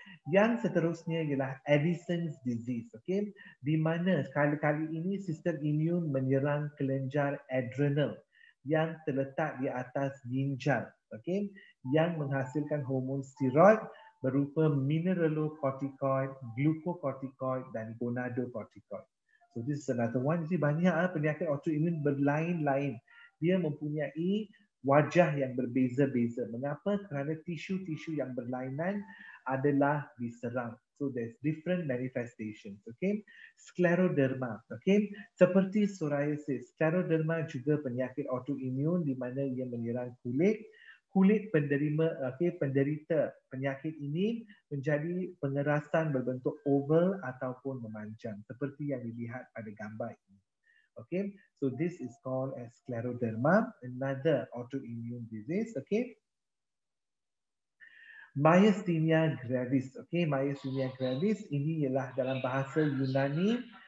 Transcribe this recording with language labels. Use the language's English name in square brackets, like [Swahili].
[Malay] Yang seterusnya ialah Addison's disease, di mana kali-kali ini sistem imun menyerang kelenjar adrenal yang terletak di atas ginjal, yang menghasilkan hormon steroid berupa mineralocorticoid, glucocorticoid dan gonadocorticoid. [English] So this is another one. [Malay] Jadi banyak penyakit autoimun berlain-lain. Dia mempunyai wajah yang berbeza-beza. Mengapa? Kerana tisu-tisu yang berlainan adalah diserang. [English] So there's different manifestations. [Malay] Scleroderma. Seperti psoriasis, scleroderma juga penyakit autoimun di mana ia menyerang kulit. Kulit penderita penyakit ini menjadi pengerasan berbentuk oval ataupun memanjang seperti yang dilihat pada gambar ini. [English] Okay, so this is called as scleroderma, another autoimmune disease. Myasthenia gravis. [Malay] Myasthenia gravis ini ialah dalam bahasa Yunani.